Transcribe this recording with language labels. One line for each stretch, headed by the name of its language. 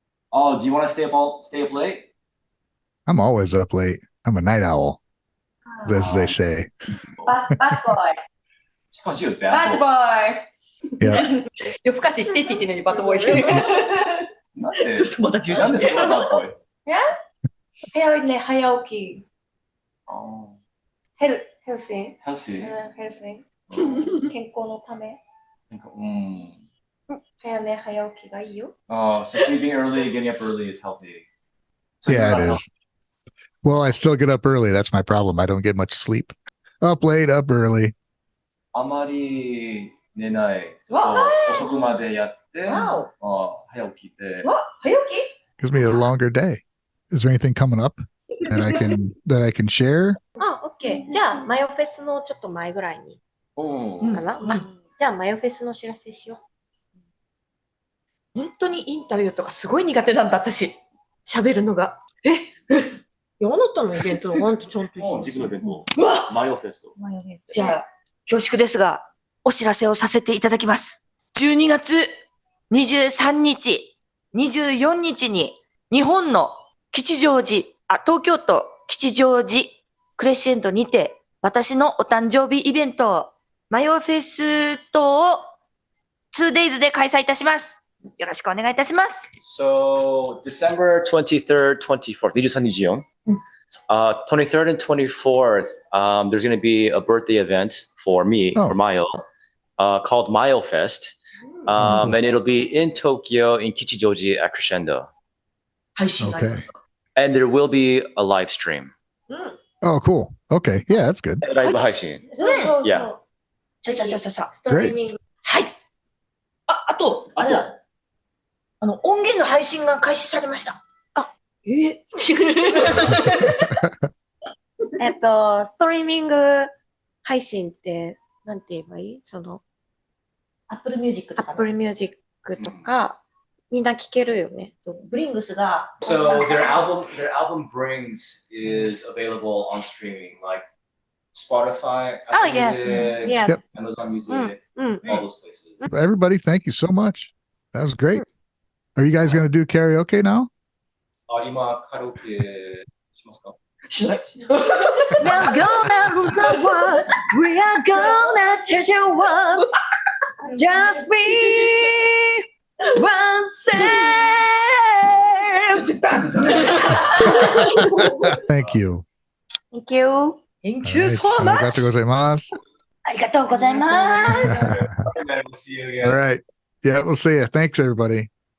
English: Oh, do you want to stay up late? I'm always up late. I'm a night owl, as they say. Bad boy. She calls you a Bad bad boy. boy. Yeah.
Japanese: 夜更かししてって言ってるのにバッドボーイしてる。なんでちょっとまだ重なんでそんなバッドボーイ？早ね、早起き。ヘルシー。ヘルシー？ヘルシー。健康のため。早寝早起きがいいよ。
English: So sleeping early, getting up early is healthy. So Yeah, it is. Well, I still get up early. That's my problem. I don't get much sleep. Up late, up early.
Japanese: あまり寝ない。ちょっと遅くまでやって、早起きて。早起き
English: Gives me a longer day. Is there anything coming up that I can share?
Japanese: オッケー。じゃあ、マヨフェスのちょっと前ぐらいに。かな、じゃあ、マヨフェスの知らせしよう。本当にインタビューとかすごい苦手なんだ、私。喋るのが。いや、あなたのイベントはワンとちゃんと自分のイベント。うわマヨフェスト。じゃあ、恐縮ですが、お知らせをさせていただきます。 12月23日、24日に、日本の東京都吉祥寺クレッシェンドにて、私のお誕生日イベント、マヨフェストを 2days で開催いたします。よろしくお願いいたします。
English: So, December 23rd, 24th,
Japanese: 23日よ。
English: 23rd and 24th, there's going to be a birthday event for me, for Mayo, called Mayo Fest. And it'll be in Tokyo, in Kichijoji at Crescendo. Okay. And there will be a live stream. Oh, cool. Okay. Yeah, that's good.
Japanese: ライブ配信。Yeah. ストリーミング。はい。あと、あれだ。音源の配信が開始されました。ストリーミング配信って、なんて言えばいい？Apple Music とか、みんな聞けるよね。ブリングスが。
English: So their album Brings is available on streaming like Spotify, Oh, Apple yes. Music, Yes. Amazon Music, all those places. Everybody, thank you so much. That was great. Are you guys going to do karaoke now?
Japanese: 今カラオケしますか？しない。
English: We're gonna lose the world. We are gonna change the world. Just be one same. Thank you. Thank you. Thank you so
Japanese: ありが
English: much.
Japanese: とうございます。ありがとうございます。
English: We'll see you again. All right. Yeah, we'll see you. Thanks, everybody.